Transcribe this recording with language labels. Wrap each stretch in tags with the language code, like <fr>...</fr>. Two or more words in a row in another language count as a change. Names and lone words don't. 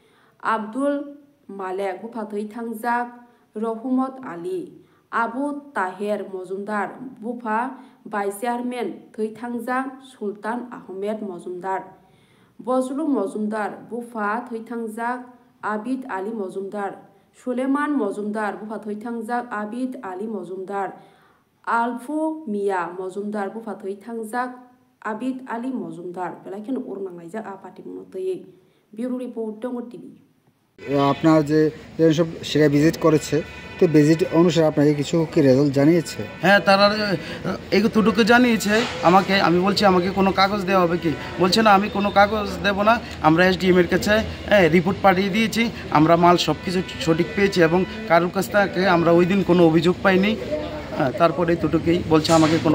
<trp>Abdul Malek bufathai thangjak Rohumot Ali Abu Taher Mozumdar bufa</trp> <en>vice chairman</en> <trp>thai thangjak Sultan Ahmed Mozumdar Bozlu Mozumdar bufa thai thangjak Abid Ali Mozumdar Suleman Mozumdar bufa thai thangjak Abid Ali Mozumdar Alfu Miya Mozumdar bufa thai thangjak Abid Ali Mozumdar belakhen urmang laija a party monotoi</trp> <en>bureau report</en> <trp>dongo tv</trp> <bn>আপনার যে সব সেটা ভিজিট করেছে তো ভিজিট অনুসারে আপনাকে কিছু কি রেজাল্ট জানিয়েছে হ্যাঁ তারা এইটুকু জানিয়েছে আমাকে আমি বলছি আমাকে কোনো কাগজ দেওয়া হবে কি বলছে না আমি কোনো কাগজ দেব না আমরা এসডিএম এর কাছে রিপোর্ট পাঠিয়ে দিয়েছি আমরা মাল সব কিছু সঠিক পেয়েছি এবং কারোর কাছ থেকে আমরা ওই দিন কোনো অভিযোগ পাইনি তারপরে এইটুকুই বলছে আমাকে কোনো</bn>